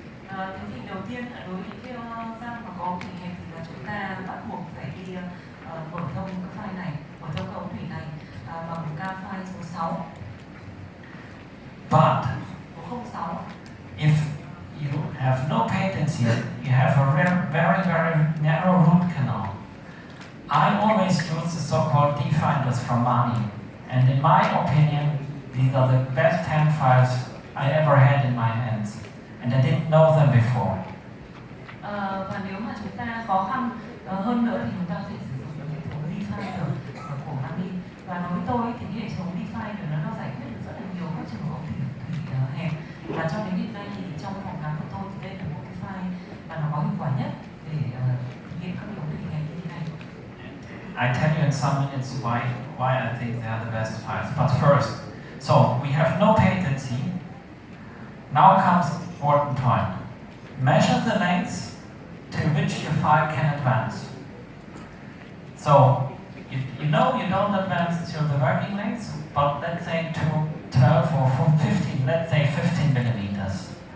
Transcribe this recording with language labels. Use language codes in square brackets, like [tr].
[vi] Thế thì đầu tiên đối với những cái răng mà có thủy hẹp thì là chúng ta bắt buộc phải đi mở thông cái file này, mở thông cái ống thủy này bằng ca file số 6. [en] But [vi] số 06. [en] if you have no patency, you have a very narrow root canal. I always use the so-called definders from Mani, and in my opinion, these are the best hand files I ever had in my hands, and I didn't know them before. [vi] Và nếu mà chúng ta khó khăn hơn nữa thì chúng ta sẽ sử dụng hệ thống definder của Mani. Và đối với tôi thì hệ thống definder nó giải quyết được rất là nhiều các trường hợp thủy hẹp. Và cho đến hiện nay thì trong phòng khám của tôi thì đây là một cái file mà nó có hiệu quả nhất để thực hiện các điều thủy hẹp như thế này. [en] I tell you in some minutes why I think they are the best files. But first, so we have no patency. Now comes the important point. Measure the length to which your file can advance. So, you know you don't advance to the working length, but let's say to 12 or from 15, let's say 15 millimeters.